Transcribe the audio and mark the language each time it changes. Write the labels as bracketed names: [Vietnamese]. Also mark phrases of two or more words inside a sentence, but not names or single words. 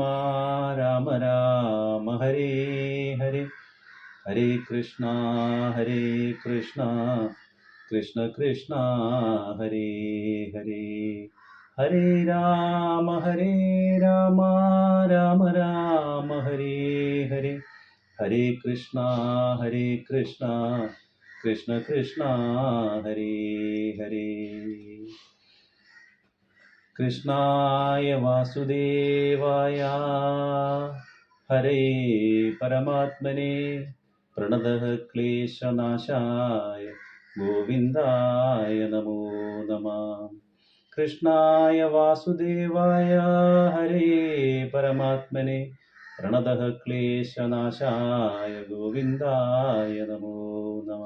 [Sanskrit] രാമ ഹരേ ഹരേ ഹരേ കൃഷ്ണ കൃഷ്ണ കൃഷ്ണ ഹരേ ഹരേ ഹരേ രാമ രാമ രാമ ഹരേ ഹരേ ഹരേ കൃഷ്ണ കൃഷ്ണ ഹരേ ഹരേ. കൃഷ്ണായ വാസുദേവായ ഹരേ പരമാത്മനെ പ്രണതഃ ക്ലേശനാശായ ഗോവിന്ദായ നമോ നമഃ. കൃഷ്ണായ വാസുദേവായ ഹരേ പരമാത്മനെ പ്രണതഃ ക്ലേശനാശായ ഗോവിന്ദായ നമോ നമഃ.